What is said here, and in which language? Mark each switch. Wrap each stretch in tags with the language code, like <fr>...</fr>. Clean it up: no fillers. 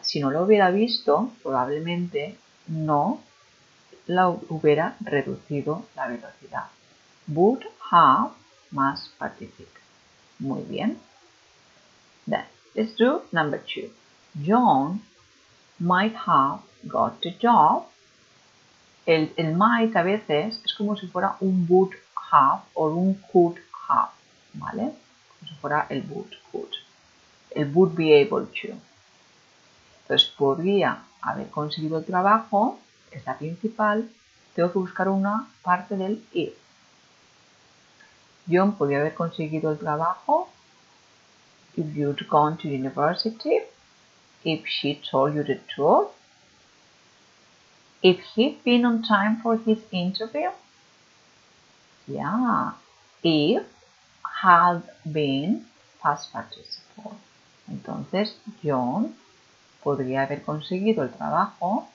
<es>Si no lo hubiera visto, probablemente no la hubiera reducido la velocidad. Would have más participio. Muy bien.</es> <en>Then, let's do number 2. John might have got the job.</en> <es>El might a veces es como si fuera un would have o un could have, ¿vale? Como si fuera el would, could. El would be able to. Entonces, podría haber conseguido el trabajo, es la principal, tengo que buscar una parte del if.</es> <en>John</en> <es>podría haber conseguido el trabajo</es> <en>if you'd gone to university, if she told you the truth, if he'd been on time for his interview. Yeah, if had been past participle.</en> <es>Entonces, John podría haber conseguido el trabajo.</es>